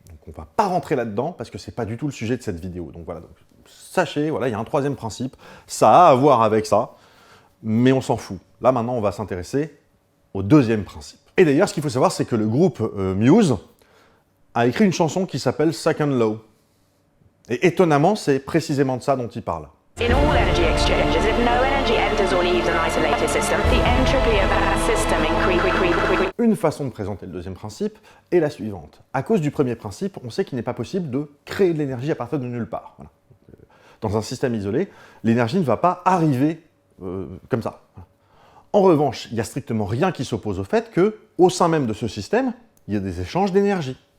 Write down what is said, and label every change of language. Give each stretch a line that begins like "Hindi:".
French: Donc on ne va pas rentrer là-dedans parce que c'est pas du tout le sujet de cette vidéo. Donc voilà, sachez, voilà, il y a un troisième principe, ça a à voir avec ça, mais on s'en fout. Là maintenant, on va s'intéresser au deuxième principe. Et d'ailleurs, ce qu'il faut savoir, c'est que le groupe Muse a écrit une chanson qui s'appelle Second Law. Et étonnamment, c'est précisément de ça dont il parle.
English: In all energy exchanges, if no energy enters or leaves an isolated system, the entropy of that system increases.
French: Une façon de présenter le deuxième principe est la suivante. À cause du premier principe, on sait qu'il n'est pas possible de créer de l'énergie à partir de nulle part. Voilà. Dans un système isolé, l'énergie ne va pas arriver comme ça. En revanche, il n'y a strictement rien qui s'oppose au fait qu'au sein même de ce système, il y a des échanges d'énergie.